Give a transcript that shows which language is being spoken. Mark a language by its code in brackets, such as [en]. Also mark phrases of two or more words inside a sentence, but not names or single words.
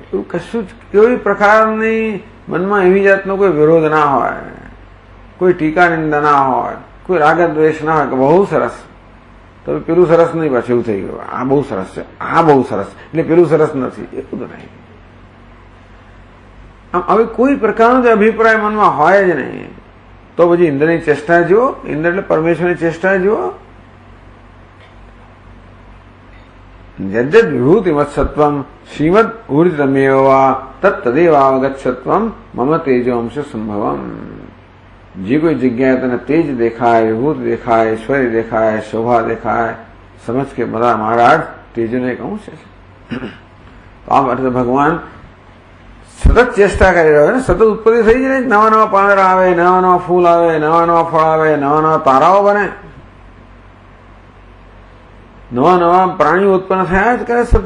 [gu] એવું કશું જ કોઈ પ્રકારની મનમાં એવી જાતનો કોઈ વિરોધ ના હોય, કોઈ ટીકા નિંદા ના હોય, કોઈ રાગ દ્વેષ ના હોય કે બહુ સરસ, તો પેલું સરસ નહીં, પાછું એવું થઈ ગયું આ બહુ સરસ છે, આ બહુ સરસ એટલે પેલું સરસ નથી, એવું તો નહીં. આમ હવે કોઈ પ્રકારનો જ અભિપ્રાય મનમાં હોય જ નહીં. તો પછી ઇન્દ્રની ચેષ્ટા જુઓ, ઇન્દ્ર એટલે પરમેશ્વરની ચેષ્ટા જુઓ. [sa] यद्यद विभूति मत्सत्वम श्रीमद ऊर्जितमेवा तत्तदेवावगच्छत्वम मम तेजो अंश संभवम. [gu] જે કોઈ જગ્યાએ તને તેજ દેખાય, વિભૂતિ દેખાય, ઐશ્વર્ય દેખાય, શોભા દેખાય, સમજ કે બધા મારા તેજોનો એક અંશ છે. તો આ માટે ભગવાન સતત ચેષ્ટા કરી રહ્યો છે. સતત ઉત્પત્તિ થઈ જાય, નવા નવા પાંદડા આવે, નવા નવા ફૂલ આવે, નવા નવા ફળ આવે, નવા નવા તારાઓ બને, નવા નવા પ્રાણીઓ ઉત્પન્ન થયા જ કરે સતત.